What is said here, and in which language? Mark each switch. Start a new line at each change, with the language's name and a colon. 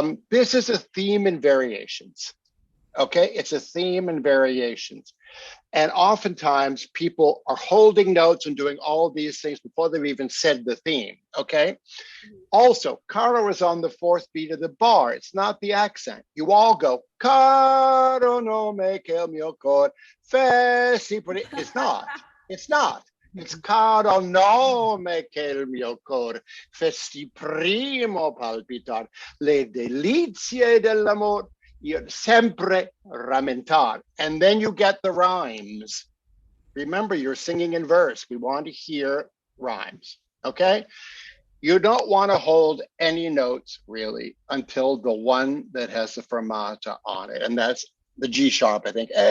English: This is a theme and variations. Okay, it's a theme and variations. And oftentimes people are holding notes and doing all these things before they've even said the theme, okay? Also, caro is on the fourth beat of the bar. It's not the accent. You all go,
Italian: caro no me che il mio cor fe si.
English: It's not. It's not.
Italian: It's caro no me che il mio cor festi primo palpitar le delizie dell'amor. Sempre rammentar,
English: and then you get the rhymes. Remember, you're singing in verse. We want to hear rhymes, okay? You don't want to hold any notes really until the one that has the fermata on it, and that's the G sharp, I think.